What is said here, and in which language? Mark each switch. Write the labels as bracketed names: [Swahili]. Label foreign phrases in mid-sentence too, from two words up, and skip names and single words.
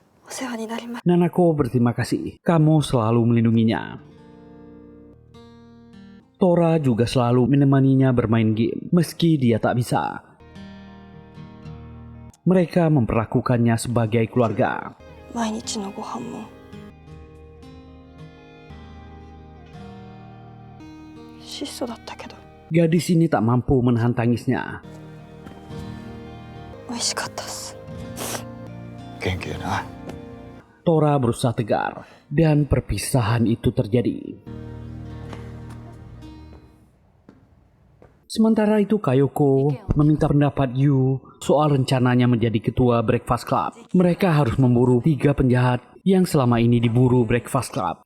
[Japanese] 世話になります。 [Indonesian] Nanako berterima kasih. Kamu selalu melindunginya. Tora juga selalu menemaninya bermain game, meski dia tak bisa. Mereka memperlakukannya sebagai keluarga. [Japanese] 毎日のご飯も質素だったけど [Indonesian] Gadis ini tak mampu menahan tangisnya. [Japanese] 美味しかったっす。元気でな。 [Indonesian] Tora berusaha tegar, dan perpisahan itu terjadi. Sementara itu Kayoko meminta pendapat Yu soal rencananya menjadi ketua Breakfast Club. Mereka harus memburu 3 penjahat yang selama ini diburu Breakfast Club.